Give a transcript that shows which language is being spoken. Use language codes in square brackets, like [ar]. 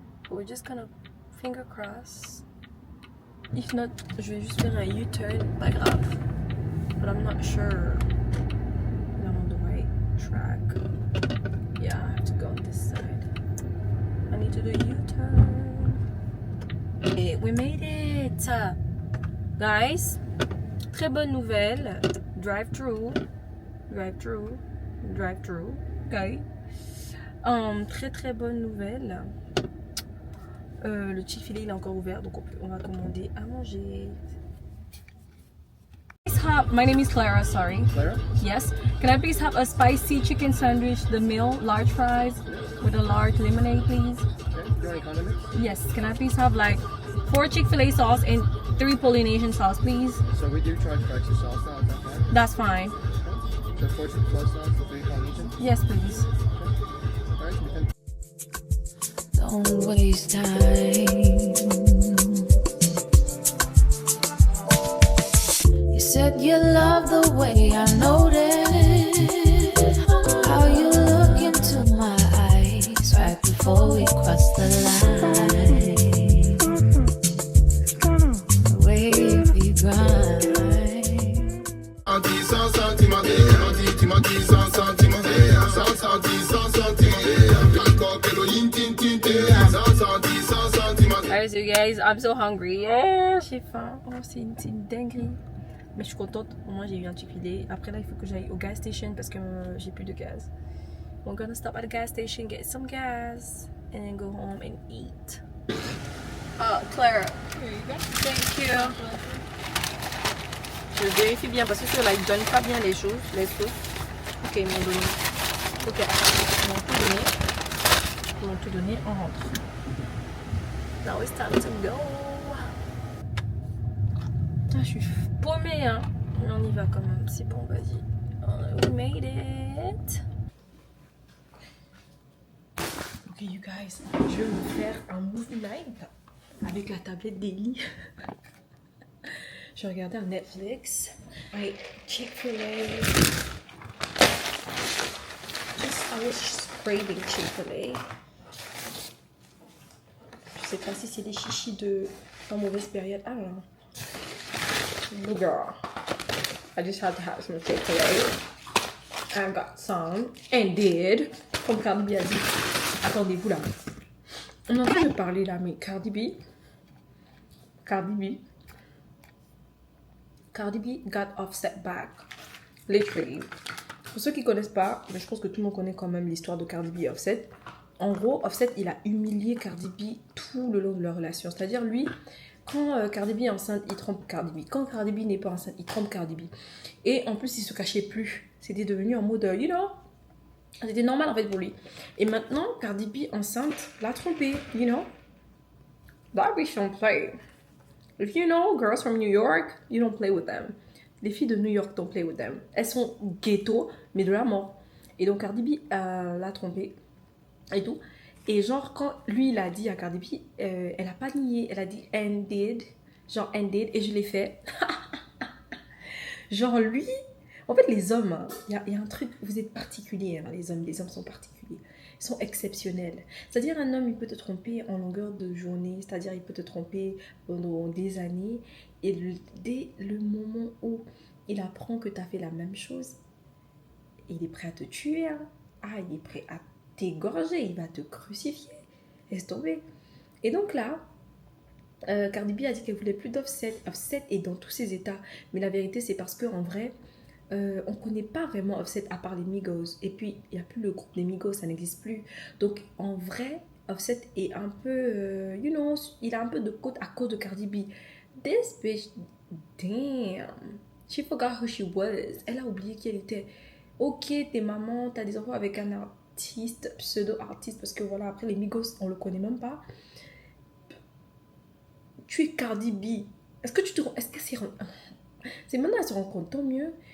[en] We're just gonna finger cross. If not, [fr] je vais juste faire un U-turn. Pas grave. [en] But I'm not sure that I'm on the right track. Yeah, I have to go on this side. I need to do a U-turn. Okay, we made it! [fr] Guys, très bonne nouvelle. [en] Drive-through. Drive-through. Drive-through. Ok. [fr] Très très bonne nouvelle. Le Chick-fil-A il est encore ouvert, donc on va commander à manger. [en] My name is Clara, sorry. Clara? Yes. Can I please have a spicy chicken sandwich, the meal, large fries, with a large lemonade, please? Okay. Do you want any condiments? Yes. Can I please have like 4 Chick-fil-A sauce and 3 Polynesian sauce, please? So we do charge for extra sauce now, is that fine? That's fine. Okay. So 4 Chick-fil-A sauce and 3 Polynesian? Yes, please. Alright, so we can... Don't waste time. You said you love the way I noticed how you look into my eyes right before we cross the line. The way we grind. [fr] 100 centimes, tu m'as dit 100 centimes, 100 centimes, 100 centimes, [en] Alright, so guys, I'm so hungry. [fr] Yeah, j'ai faim. Oh, c'est une dinguerie. Mais je suis contente. Au moins, j'ai eu un Chick-fil-A. Après, là, il faut que j'aille au gas station parce que j'ai plus de gaz. [en] We're gonna stop at the gas station, get some gas, and then go home and eat. Clara. Here you go. Thank you. [fr] Je vérifie bien parce que ceux-là, ils donnent pas bien les choses. Ok, ils m'ont donné. Ok, ils m'ont tout donné. Ils m'ont tout donné, on rentre. [en] Now it's time to go. [fr] Ah, je suis paumée, hein. Mais on y va quand même. C'est bon, vas-y. [en] We made it. Ok, you guys. [fr] Je vais me faire un movie night avec la tablette d'Eli. Je vais regarder un Netflix. Ouais, Chick-fil-A. [en] I was just craving Chick-fil-A. [fr] Je sais pas si c'est des chichis de en mauvaise période. [en] I don't know. Girl, I just had to have some Chick-fil-A. I got some. Indeed. [fr] Comme Cardi B a dit. Attendez-vous là. On est en train de parler là, mais Cardi B [en] got Offset back. Literally. [fr] Pour ceux qui connaissent pas, mais je pense que tout le monde connaît quand même l'histoire de Cardi B et Offset. En gros, Offset, il a humilié Cardi B tout le long de leur relation. C'est-à-dire, lui, quand Cardi B est enceinte, il trompe Cardi B. Quand Cardi B n'est pas enceinte, il trompe Cardi B. Et en plus, il se cachait plus. C'était devenu en mode, [en] you know, [fr] c'était normal en fait pour lui. Et maintenant, Cardi B enceinte l'a trompé, [en] you know. That bitch don't play. [fr] If you know girls from New York, you don't play with them. Les filles de New York don't play with them. Elles sont ghetto, mais de la mort. Et donc Cardi B l'a trompé et tout. Et genre quand lui il a dit à Cardi B, elle a pas nié, elle a dit ended, genre ended, et je l'ai fait. Genre lui, en fait les hommes, il y a un truc, vous êtes particuliers, hein, les hommes sont particuliers. Ils sont exceptionnels. C'est-à-dire un homme, il peut te tromper en longueur de journée, c'est-à-dire il peut te tromper pendant des années, et dès le moment où il apprend que tu as fait la même chose, il est prêt à te tuer. Hein. Ah, il est prêt à t'égorger, il va te crucifier. Laisse tomber. Et donc là, Cardi B a dit qu'elle voulait plus d'Offset. Offset est dans tous ses états. Mais la vérité, c'est parce qu'en vrai, on connaît pas vraiment Offset à part les Migos. Et puis, il n'y a plus le groupe des Migos, ça n'existe plus. Donc, en vrai, Offset est un peu, il a un peu de côte à cause de Cardi B. [en] This bitch, damn, she forgot who she was. [fr] Elle a oublié qui elle était. Ok, t'es maman, t'as des enfants avec un artiste, pseudo-artiste, parce que voilà, après les Migos, on le connaît même pas. Tu es Cardi B. Est-ce que c'est maintenant elle se rend compte, tant mieux.